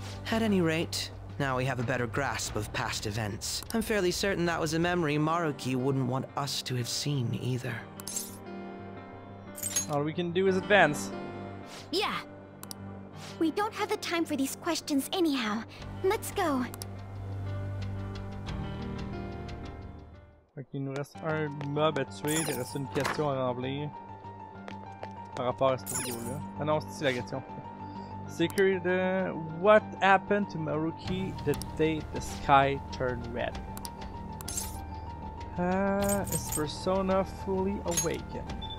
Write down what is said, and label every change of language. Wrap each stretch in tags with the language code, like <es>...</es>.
<en>At any rate, now we have a better grasp of past events. I'm fairly certain that was a memory Maruki wouldn't want us to have seen either. All we can do is advance. Yeah. We don't have the time for these questions anyhow. Let's go.</en> <fr>Ok, il nous reste un mob à tuer, il reste une question à remplir. par rapport à cette vidéo-là. Ah non, c'est ici la question.</fr> <en>Secret What happened to Maruki the day the sky turned red? Is persona fully awakened?</en>